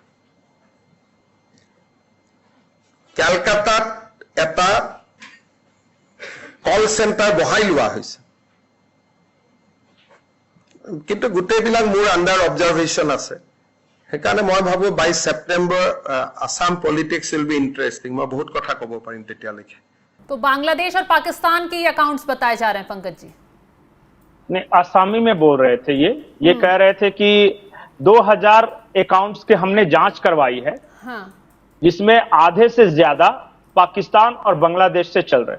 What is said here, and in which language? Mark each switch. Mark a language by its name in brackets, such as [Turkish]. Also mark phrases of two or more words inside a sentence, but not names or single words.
[Assamese] কলকাতাত এটা [English] call center [Assamese] বহাই লোৱা হৈছে, কিন্তু গোটেইবিলাক মোৰ [English] under observation [Assamese] আছে। সেইকাৰণে মই ভাবো 22 ছেপ্টেম্বৰ [English] Assam politics will be interesting. [Assamese] মই বহুত কথা ক'ব পাৰিম তেতিয়ালৈকে। [Hindi] तो बांग्लादेश और पाकिस्तान के अकाउंट्स बताए जा रहे हैं पंकज जी। नहीं, आसामी में बोल रहे थे ये कह रहे थे कि 2000 अकाउंट्स के हमने जांच करवाई है, हाँ जिसमें आधे से ज्यादा पाकिस्तान और बांग्लादेश से चल रहे हैं।